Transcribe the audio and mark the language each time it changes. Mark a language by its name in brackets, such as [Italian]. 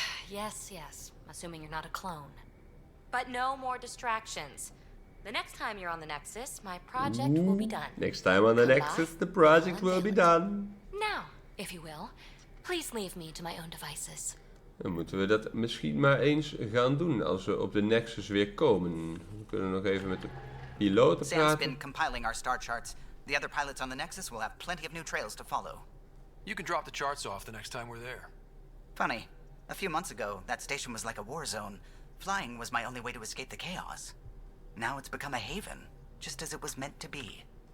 [English] Yes. Assuming you're not a clone. But no more distractions. The next time you're on the Nexus, my project will be done. Next time on the Nexus, the project will be done. Now, if you will, please leave me to my own devices. [Dutch] Dan moeten we dat misschien maar eens gaan doen als we op de Nexus weer komen. We kunnen nog even met de piloten [English] Sam's [Dutch] praten. [English] been compiling our star charts. The other pilots on the Nexus will have plenty of new trails to follow. You can drop the charts off the next time we're there. Funny, a few months ago, that station was like a war zone. Flying was my only way to escape the chaos. Now it's become a haven, just as it was meant to be.